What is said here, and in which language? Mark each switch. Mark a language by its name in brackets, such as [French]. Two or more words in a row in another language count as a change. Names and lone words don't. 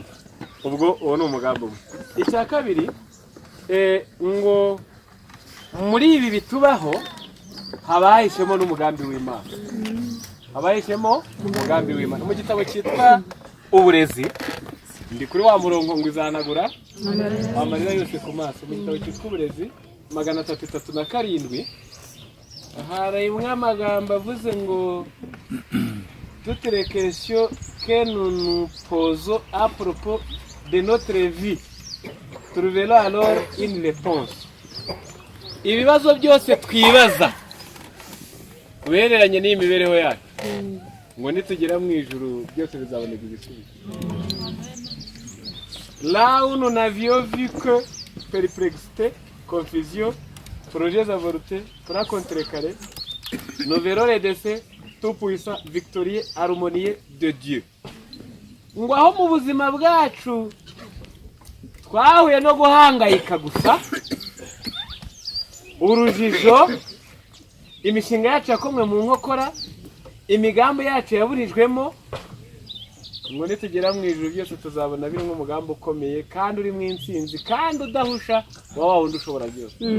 [Kinyarwanda] Ubwo uwo ni umugambi umwe. Icya kabiri, ngo muri ibi bitubaho habahishemo n'umugambi w'Imana, habahishemo umugambi w'Imana. Mu gitabo cyitwa Uburezi, ndi kuri wa murongo ngo izanagura amarira yose ku maso. Mu gitabo cyitwa Uburezi 337 harimo amagambo avuze ngo [French] toutes les questions que nous nous posons à propos de notre vie trouverons alors une réponse. [Kinyarwanda] Ibibazo byose twibaza uhereranye n'imibereho yacu, ngo nitugera mu ijuru byose bizaboneka igisubizo. [French] Là où nous n'avions vu que perplexité, confusion, projets avortés, plans contrecarrés, nous verrons les décès tout puissant, victorieux, harmonieux de Dieu. [Kinyarwanda] Ngo aho mu buzima bwacu twahuye no guhangayika gusa, urujijo, imishinga yacu yakomwe mu nkokora, imigambi yacu yaburijwemo, ngo nitugera mu ijuru byose tuzabona biri nk'umugambi ukomeye kandi uri mu intsinzi kandi udahusha wa wundi ushobora byose.